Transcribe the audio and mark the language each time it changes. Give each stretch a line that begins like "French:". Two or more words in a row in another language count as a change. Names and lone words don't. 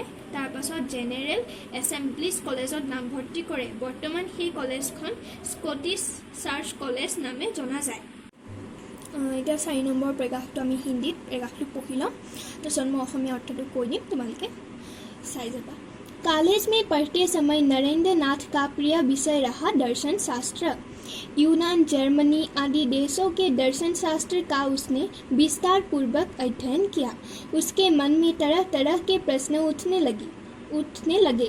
Assamese: তাৰপাছত জেনেৰেল এছেম্বলিজ কলেজত নামভৰ্তি কৰে। বৰ্তমান সেই কলেজখন স্কটিছ চাৰ্চ কলেজ নামে জনা যায়। এতিয়া 4 নম্বৰ পেৰাগ্ৰাফটো আমি হিন্দীত পেৰাগ্ৰাফটো পঢ়ি ল'ম। তাৰপিছত মই অসমীয়া অৰ্থটো কৈ দিম, তোমালোকে চাই যাবা।
Hindi: कॉलेज में पढ़ते समय नरेंद्र नाथ का प्रिय विषय रहा दर्शन शास्त्र। यूनान, जर्मनी आदि देशों के दर्शन शास्त्र का उसने विस्तार पूर्वक अध्ययन किया। उसके मन में तरह तरह के प्रश्न उठने लगे।